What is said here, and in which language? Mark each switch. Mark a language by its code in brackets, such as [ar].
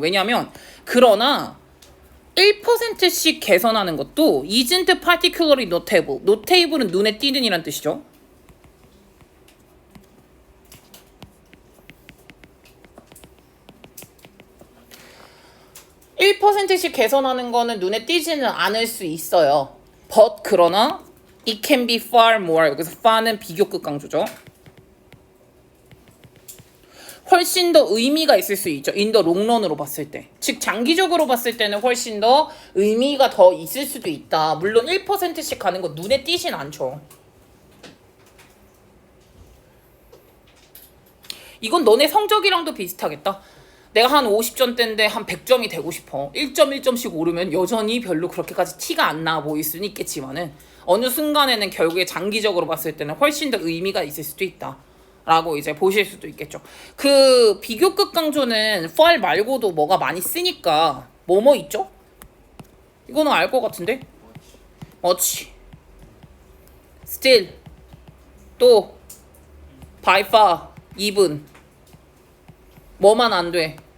[ko] 왜냐하면 그러나 1%씩 개선하는 것도 [en] isn't particularly notable. [ko] notable은 눈에 띄는 이란 뜻이죠. %씩 개선하는 거는 눈에 띄지는 않을 수 있어요. [en] but [ko] 그러나 [en] it can be far more. [ko] 여기서 far는 비교급 강조죠. 훨씬 더 의미가 있을 수 있죠. [en] in the long run [ko] 으로 봤을 때. 즉 장기적으로 봤을 때는 훨씬 더 의미가 더 있을 수도 있다. 물론 1%씩 가는 거 눈에 띄진 않죠. 이건 너네 성적이랑도 비슷하겠다. 내가 한 50점대인데 한 100점이 되고 싶어. 1.1점씩 오르면 여전히 별로 그렇게까지 티가 안 나 보일 수는 있겠지만은 어느 순간에는 결국에 장기적으로 봤을 때는 훨씬 더 의미가 있을 수도 있다. 라고 이제 보실 수도 있겠죠. 그 비교급 강조는 for 말고도 뭐가 많이 쓰니까 뭐뭐 있죠? 이거는 알 것 같은데? [en] much, still, 또 by far, even [ko] 뭐만 안 돼?